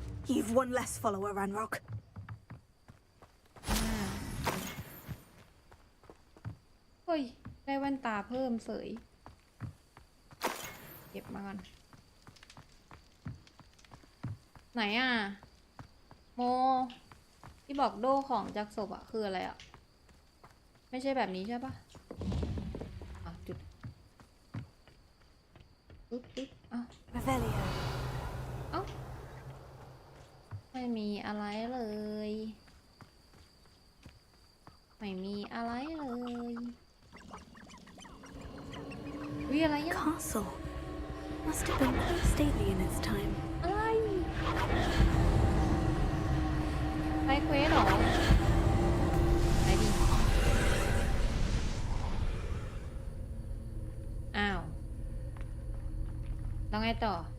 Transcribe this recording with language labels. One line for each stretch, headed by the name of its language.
English: You've one less follower, Ranrock.
Thai: เฮ้ยได้แว่นตาเพิ่มเสยเก็บมาก่อนไหนอ่ะโมที่บอกโดของจากศพอ่ะคืออะไรอ่ะไม่ใช่แบบนี้ใช่ปะจุด ปึ๊บเอ้าไม่มีอะไรเลยไม่มีอะไรเลยวิอะไรอ่ะ
English: Castle must have been quite stately in its time.
Thai: อะไรไปเควสหรอไปดิอ้าวต้องไงต่อ